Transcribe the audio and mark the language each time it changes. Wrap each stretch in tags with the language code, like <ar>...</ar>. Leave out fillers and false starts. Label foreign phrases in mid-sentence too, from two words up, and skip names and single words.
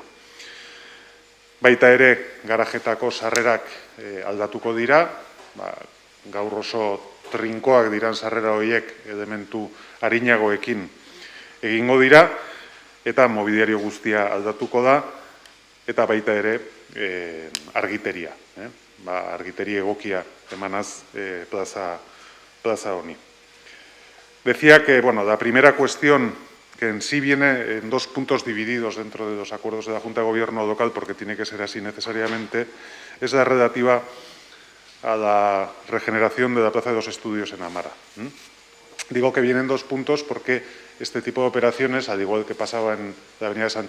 <eu>Baita ere garajetako sarrerak aldatuko dira, gaur oso trinkoak diran sarrera horiek elementu arinagoekin egingo dira, eta mobiliario guztia aldatuko da, eta baita ere argiteria. Argiteri egokia emanaz plaza honi.</eu> <es>Decía que, la primera cuestión que en sí viene en 2 puntos divididos dentro de los acuerdos de la Junta de Gobierno local, porque tiene que ser así necesariamente, es la relativa a la regeneración de la Plaza de los Estudios en Amara. Digo que vienen 2 puntos porque este tipo de operaciones, al igual que pasaba en la avenida Sancho</es>